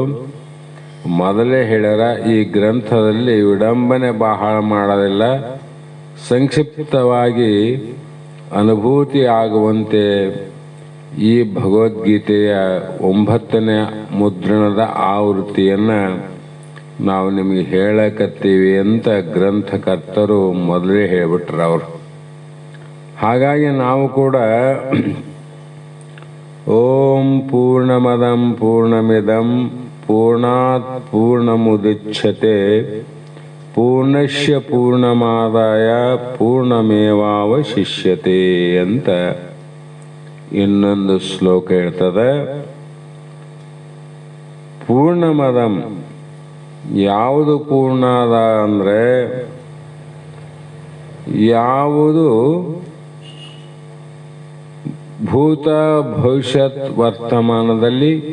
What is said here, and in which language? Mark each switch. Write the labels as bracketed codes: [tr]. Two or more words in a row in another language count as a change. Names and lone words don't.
[kn] ಮೊದಲೇ ಹೇಳ್ಯಾರ, ಈ ಗ್ರಂಥದಲ್ಲಿ ವಿಡಂಬನೆ ಬಹಳ ಮಾಡೋದಿಲ್ಲ, ಸಂಕ್ಷಿಪ್ತವಾಗಿ ಅನುಭೂತಿ ಆಗುವಂತೆ ಈ ಭಗವದ್ಗೀತೆಯ 9ನೇ ಮುದ್ರಣದ ಆವೃತ್ತಿಯನ್ನು ನಾವು ನಿಮಗೆ ಹೇಳಕತ್ತೀವಿ ಅಂತ ಗ್ರಂಥಕರ್ತರು ಮೊದಲೇ ಹೇಳ್ಬಿಟ್ರು ಅವರು. ಹಾಗಾಗಿ ನಾವು ಕೂಡ [sa] ಓಂ ಪೂರ್ಣಮದಂ ಪೂರ್ಣಮಿದಂ ಪೂರ್ಣಾತ್ ಪೂರ್ಣಮುದಚ್ಯತೆ ಪೂರ್ಣಸ್ಯ ಪೂರ್ಣಮಾದಾಯ ಪೂರ್ಣಮೇವಾವಶಿಷ್ಯತೆ [kn] ಅಂತ ಇನ್ನೊಂದು ಶ್ಲೋಕ ಹೇಳ್ತದೆ. ಪೂರ್ಣಮದಂ ಯಾವುದು ಪೂರ್ಣ ಅದ ಅಂದರೆ ಯಾವುದು ಭೂತ ಭವಿಷ್ಯತ್ ವರ್ತಮಾನದಲ್ಲಿ